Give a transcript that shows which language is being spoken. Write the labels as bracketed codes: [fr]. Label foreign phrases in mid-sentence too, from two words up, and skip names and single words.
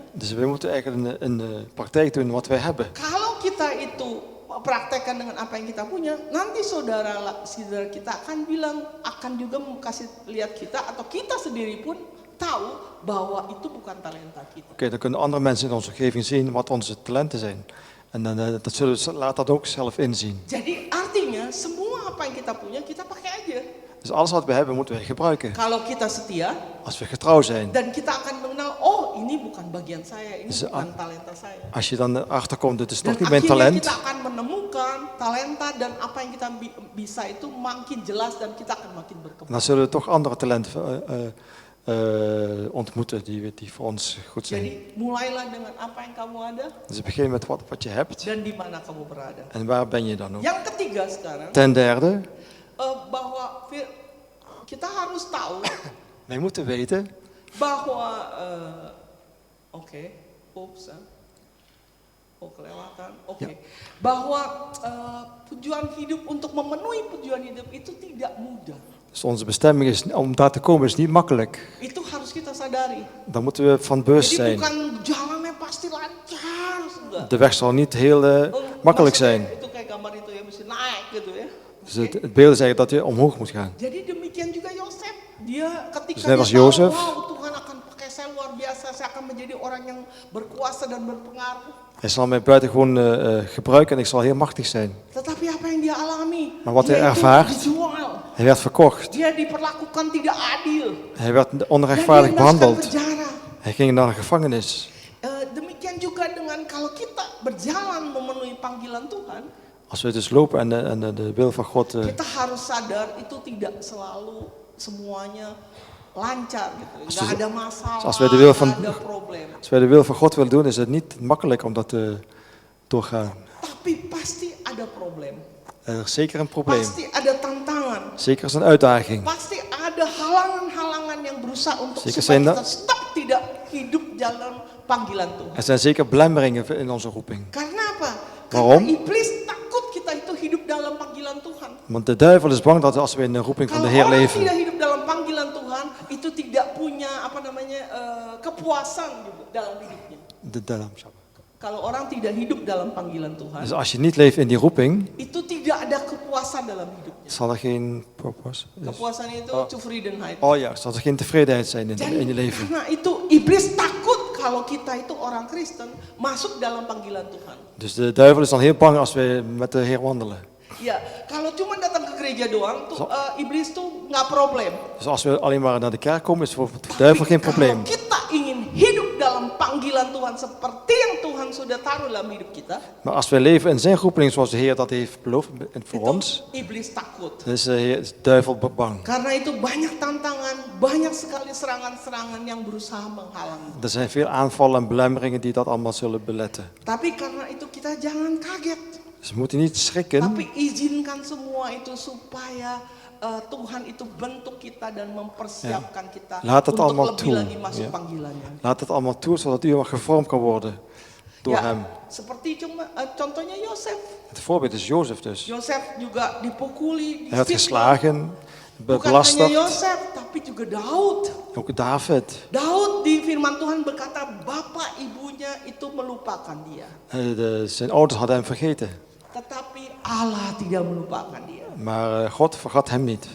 [nl] Dus we moeten eigenlijk in de praktijk doen wat wij hebben. [id] Kalau kita itu praktekkan dengan apa yang kita punya, nanti saudara kita akan bilang, akan juga kasih lihat kita atau kita sendiri pun tahu bahwa itu bukan talenta kita. [nl] Oké, dan kunnen andere mensen in onze omgeving zien wat onze talenten zijn. En dan dat zullen we laat dat ook zelf inzien. [id] Jadi artinya semua apa yang kita punya kita pakai aja. [nl] Dus alles wat we hebben moeten we gebruiken. [id] Kalau kita setia [nl] Als we getrouw zijn. [id] dan kita akan mengenal, oh ini bukan bagian saya, ini [nl] Dus, [id] bukan talenta saya. [nl] Als je dan erachter komt, dit is [id] Dan [nl] toch niet mijn [id] akhirnya [nl] talent. [id] kita akan menemukan talenta dan apa yang kita bisa itu makin jelas dan kita akan makin berkembang. [nl] Dan zullen we toch andere talenten ontmoeten die voor ons goed zijn. [id] Jadi mulailah dengan apa yang kamu ada [nl] Dus begin met wat je hebt. [id] dan di mana kamu berada. [nl] En waar ben je dan ook? [id] Yang ketiga sekarang [nl] Ten derde, [id] bahwa kita harus tahu [nl] wij moeten weten. [id] bahwa kelewatan. Ya. Bahwa tujuan hidup untuk memenuhi tujuan hidup itu tidak mudah. [nl] Dus onze bestemming is, om daar te komen is niet makkelijk. [id] Itu harus kita sadari. [nl] Daar moeten we van bewust [id] Jadi [nl] zijn. [id] bukan jalannya pasti lancar, enggak. [nl] De weg zal niet heel makkelijk zijn. [id] Maksudnya itu kayak gambar itu ya mesti naik gitu ya. [nl] Dus het beeld is eigenlijk dat je omhoog moet gaan. [id] Jadi demikian juga Yosef. Dia ketika [nl] Dus net als [id] dia tahu, [nl] Yosef. [id] wow, Tuhan akan pakai saya luar biasa, saya akan menjadi orang yang berkuasa dan berpengaruh. [nl] Hij zal mij buitengewoon gebruiken en ik zal heel machtig zijn. [id] Tetapi apa yang dia alami? [nl] Maar wat [id] Dia [nl] hij [id] itu [nl] ervaart, [id] dijual. [nl] hij werd verkocht. [id] Dia diperlakukan tidak adil. [nl] Hij werd [id] Dan dia [nl] onrechtvaardig [id] dimasukkan [nl] behandeld. [id] penjara. [nl] Hij ging naar de gevangenis. [id] Demikian juga dengan kalau kita berjalan memenuhi panggilan Tuhan, [nl] Als we dus lopen en de wil van God... [id] kita harus sadar itu tidak selalu semuanya lancar gitu. Nggak ada masalah, [nl] als wij de wil van- [id] nggak ada problem. [nl] Als wij de wil van God willen doen, is het niet makkelijk om dat te doorgaan. [id] Tapi pasti ada problem. [nl] Er is zeker een probleem. [id] Pasti ada tantangan. [nl] Zeker is een uitdaging. [id] Pasti ada halangan-halangan yang berusaha untuk [nl] Zeker [id] supaya [nl] zijn [id] kita [nl] dat- [id] stop tidak hidup dalam panggilan Tuhan. [nl] Er zijn zeker belemmeringen in onze roeping. [id] Karena apa? [nl] Waarom? [id] Karena iblis takut kita itu hidup dalam panggilan Tuhan. [nl] Want de duivel is bang dat als we in de roeping van [id] Kalau [nl] de Heer [id] orang [nl] leven, [id] tidak hidup dalam panggilan Tuhan, itu tidak punya kepuasan juga dalam hidupnya. Kalau orang tidak hidup dalam panggilan Tuhan, [nl] Dus als je niet leeft in die roeping, [id] itu tidak ada kepuasan dalam hidupnya. [nl] zal er geen purpose. [id] Kepuasan itu zufriedenheid. [nl] Oh ja, zal er geen tevredenheid zijn in [id] Jadi [nl] je leven. [id] karena itu iblis takut kalau kita itu orang Kristen masuk dalam panggilan Tuhan. [nl] Dus de duivel is dan heel bang als we met de Heer wandelen. [id] Ya, kalau cuma datang ke gereja doang, tuh iblis tuh nggak problem. [nl] Dus als we alleen maar naar de kerk komen, is voor de duivel geen probleem. [id] Kalau kita ingin hidup dalam panggilan Tuhan seperti yang Tuhan sudah taruh dalam hidup kita, [nl] Maar als we leven in zijn roeping zoals de Heer dat heeft beloofd voor [id] itu [nl] ons, [id] iblis takut. [nl] dan is de duivel bang. [id] Karena itu banyak tantangan, banyak sekali serangan-serangan yang berusaha menghalangi. [nl] Er zijn veel aanvallen en belemmeringen die dat allemaal zullen beletten. [id] Tapi karena itu kita jangan kaget. [nl] Dus we moeten niet schrikken, [id] Tapi izinkan semua itu supaya Tuhan itu bentuk kita dan mempersiapkan kita [nl] Laat het [id] untuk [nl] allemaal [id] lebih [nl] toe, [id] lagi masuk ya. panggilannya. [nl] laat het allemaal toe zodat u gevormd kan worden door hem. [id] Seperti contohnya Yosef. [nl] Het voorbeeld is Jozef dus. [id] Yosef juga dipukuli, [nl] Hij werd [id] difitnah. [nl] geslagen, [id] Bukan hanya [nl] belasterd. [id] Yosef, tapi juga Daud. [nl] Ook David. [id] Daud di firman Tuhan berkata, bapak ibunya itu melupakan dia. [nl] Zijn ouders hadden hem vergeten. [id] Tetapi Allah tidak melupakan dia. [nl] Maar God vergat hem niet.